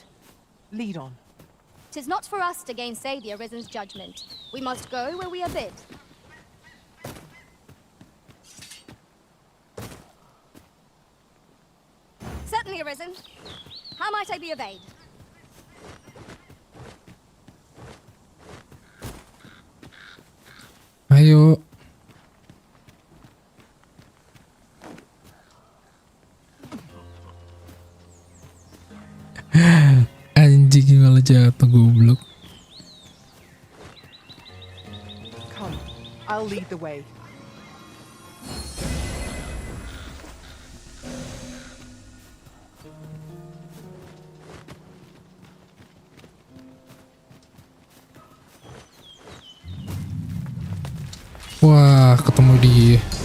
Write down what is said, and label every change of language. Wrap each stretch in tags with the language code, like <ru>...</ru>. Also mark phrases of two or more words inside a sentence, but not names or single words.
<en>Lead on. 'Tis not for us to gainsay the Arisen's judgment. We must go where we are bid. Certainly, Arisen. How might I be of aid?</en> <id>Ayo. Anjing malah jatuh goblok.</id> <en>Come, I'll lead the way.</en> <id>Wah, ketemu dia.</id>